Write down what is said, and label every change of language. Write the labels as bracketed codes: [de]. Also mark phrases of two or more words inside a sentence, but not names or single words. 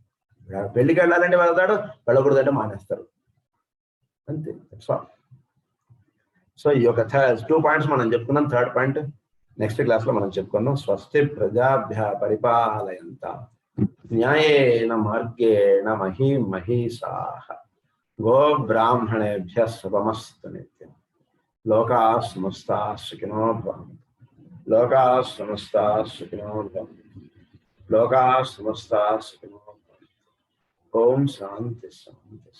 [te] పెళ్లికి వెళ్ళాలంటే వెళ్తాడు, వెళ్ళకూడదంటే మానేస్తారు, అంతే. సో ఈ యొక్క 2 పాయింట్స్ మనం చెప్పుకున్నాం. 3rd [en] point next class [te] లో మనం చెప్పుకున్నాం. [sa] స్వస్తి ప్రజాభ్య పరిపాలయంత న్యాయేన మార్గేణ మహీమహీసాః గో బ్రాహ్మణేభ్య శుభమస్తు నిత్యం. లోకాః సమస్తాః సుఖినో భవంతు. లోకాః సమస్తాః సుఖినో భవంతు. లోకాః సమస్తాః సుఖినో భవంతు. ఓం శాంతి శాంతి.